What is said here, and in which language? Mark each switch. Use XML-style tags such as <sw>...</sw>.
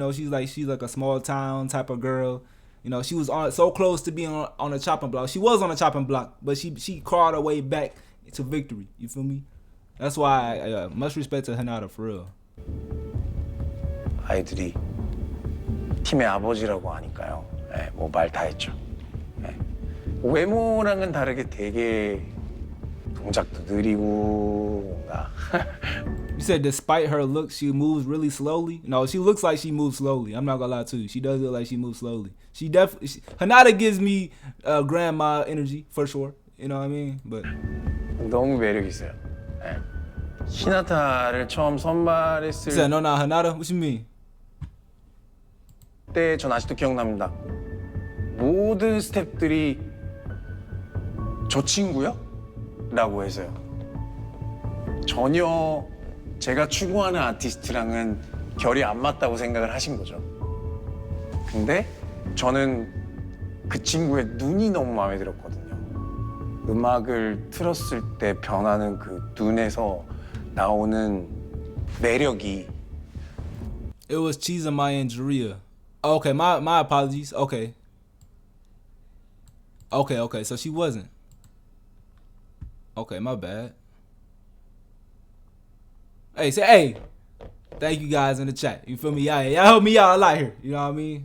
<en>She's like a small town type of girl. She was so close to being on a chopping block. She was on a chopping block, but she crawled her way back to victory. You feel me? That's why much respect to Hinata for real.</en> <ko>아이들이 팀의 아버지라고 하니까요. 뭐 말 다 했죠. 외모랑은 다르게 되게 동작도 느리고 뭔가.</ko> <en>You said despite her look, she moves really slowly. No, she looks like she moves slowly. I'm not gonna lie to you. She does look like she moves slowly. Hinata gives me grandma energy for sure. You know what I mean? But</en> <ko>너무 매력 있어요. 히나타를 처음 선발했을 때.</ko> <en>No, Hinata. What you mean?</en> <ko>때 전 아직도 기억납니다. 모든 스태프들이 저 친구요? 라고 해서요. 전혀 제가 추구하는 아티스트랑은 결이 안 맞다고 생각을 하신 거죠. 근데 저는 그 친구의 눈이 너무 마음에 들었거든요. 음악을 틀었을 때 변하는 그 눈에서 나오는 매력이.</ko> <en>It was Chizamaya and Juria. Okay, my apologies. Okay, so she wasn't. Okay, my bad. Hey, thank you guys in the chat. You feel me? Y'all help me out a lot here. You know what I mean?</en>